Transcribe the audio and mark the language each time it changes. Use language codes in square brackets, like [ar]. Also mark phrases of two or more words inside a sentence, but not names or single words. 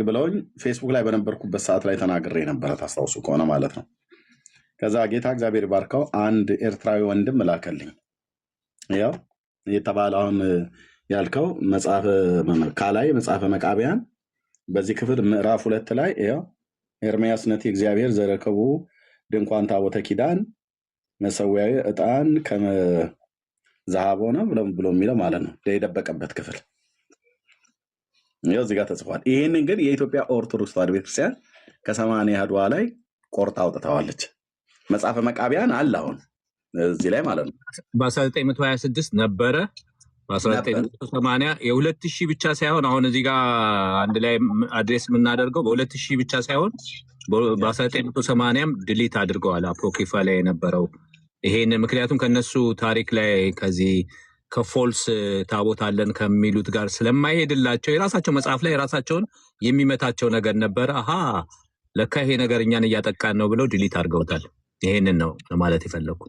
[am] ብለውኝ ፌስቡክ ላይ በነበርኩበት ሰዓት ላይ ተናግሬ ነበረ፣ ታስታውሱ ከሆነ ማለት ነው። ከዛ ጌታ እግዚአብሔር ባርከው አንድ ኤርትራዊ ወንድም ላከልኝ። ያው የተባለ አሁን ያልከው ካላይ መጽሐፈ መቃቢያን በዚህ ክፍል ምዕራፍ 2 ላይ ያው ኤርምያስ ነቲ እግዚአብሔር ዘረከቡ ድንኳን ታቦተ ኪዳን መሰዊያዊ ዕጣን ከመዛሃብ ሆነ ብሎ የሚለው ማለት ነው የደበቀበት ክፍል ይኸው እዚህ ጋር ተጽፏል። ይህንን ግን የኢትዮጵያ ኦርቶዶክስ ተዋሕዶ ቤተክርስቲያን ከ80 አሐዱ ላይ ቆርጣ አውጥተዋለች። መጽሐፈ መቃቢያን አለ አሁን እዚህ ላይ ማለት ነው። በ1926 ነበረ፣ በ1980 የ2000 ብቻ ሳይሆን አሁን እዚህ ጋር አንድ ላይ አድሬስ የምናደርገው በ2000 ብቻ ሳይሆን በ1980ም ድሊት አድርገዋል አፖክሪፋ ላይ የነበረው ይሄን። ምክንያቱም ከነሱ ታሪክ ላይ ከዚህ ከፎልስ ታቦት አለን ከሚሉት ጋር ስለማይሄድላቸው የራሳቸው መጽሐፍ ላይ የራሳቸውን የሚመታቸው ነገር ነበረ። አሃ ለካ ይሄ ነገር እኛን እያጠቃን ነው ብለው ድሊት አድርገውታል። ይሄንን ነው ለማለት የፈለኩት።